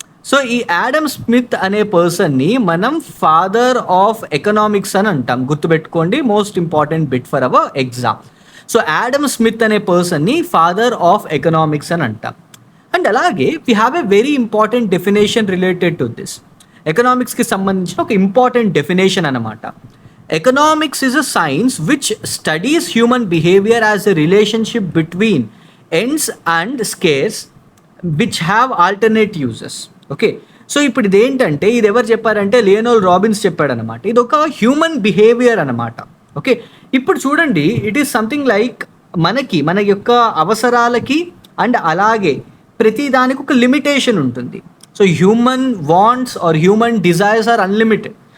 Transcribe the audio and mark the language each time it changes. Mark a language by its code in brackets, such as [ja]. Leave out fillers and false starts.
[te] So ఈ Adam Smith అనే పర్సన్ని మనం ఫాదర్ ఆఫ్ ఎకనామిక్స్ అని అంటాం. గుర్తుపెట్టుకోండి, [en] Most important bit for our exam. [te] So Adam Smith అనే పర్సన్ని ఫాదర్ ఆఫ్ ఎకనామిక్స్ అని అంటాం. [en] And అలాగే we have a very important definition related to this. [te] ఎకనామిక్స్కి సంబంధించిన ఒక ఇంపార్టెంట్ డెఫినేషన్ అనమాట. [en] Economics is a science which studies human behavior as a relationship between ends and scarce which have alternate uses. [te] Okay, so ఇప్పుడు ఇదేంటంటే ఇది ఎవరు చెప్పారంటే Leonardo Robbins చెప్పాడనమాట. ఇది ఒక హ్యూమన్ బిహేవియర్ అనమాట. ఓకే, ఇప్పుడు చూడండి, [en] it is something like [te] మన యొక్క అవసరాలకి అండ్ అలాగే ప్రతి దానికి ఒక లిమిటేషన్ ఉంటుంది. [en] So human wants or human desires are unlimited.